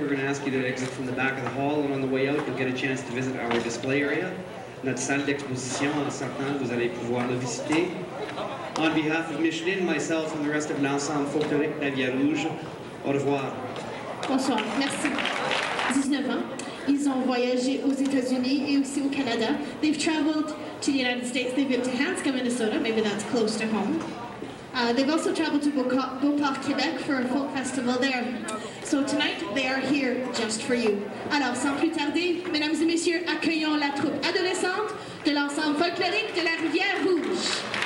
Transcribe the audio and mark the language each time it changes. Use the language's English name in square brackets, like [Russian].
[English] We're going to ask you to exit from the back of the hall, and on the way out, you'll get a chance to visit our display area. [French] Notre salle d'exposition, en sortant, vous allez pouvoir la visiter. [English] On behalf of Micheline, myself, and the rest of l'ensemble folklorique Pavillon Rouge, [French] au revoir. Bonsoir, merci. 19 ans. Ils ont voyagé aux États-Unis et aussi au Canada. [English] They've traveled to the United States. They've been to Hanscom, Minnesota. Maybe that's close to home. They've also traveled to Beauport, Quebec for a folk festival there. So tonight, they are here just for you. [French] Alors, sans plus tarder, mesdames et messieurs, accueillons la troupe adolescente de l'ensemble folklorique de la Rivière-Rouge.